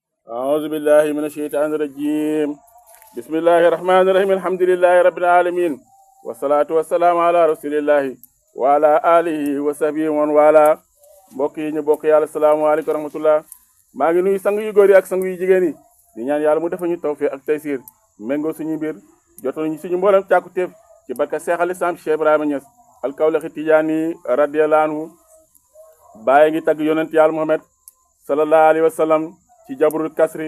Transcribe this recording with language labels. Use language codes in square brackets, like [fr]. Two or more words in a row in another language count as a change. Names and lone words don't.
[ar] أعوذ بالله من الشيطان الرجيم بسم الله الرحمن الرحيم الحمد لله رب العالمين والصلاة والسلام على رسول الله وعلى آله وصحبه ومن والاه [wo] mbokk yi ñu bokk yàlla [ar] السلام عليكم ورحمة الله [wo] maa ngi nuyu sang yu góor yi ak sang yu jigéen yi di ñaan yàlla mu defa ñu tawfiq ak taysiir méngoo suñu mbir jotal ñu suñu mboolem càkkutéef ci barka Seex al Islaam Cheikh Ibrahima Niass al Kawlaxi Tijaani [ar] رضي الله عنه [wo] bàyyi ngi tagg yonent yàlla Muhammad [ar] صلى الله عليه وسلم [wo] ci [ar] جبر الكسر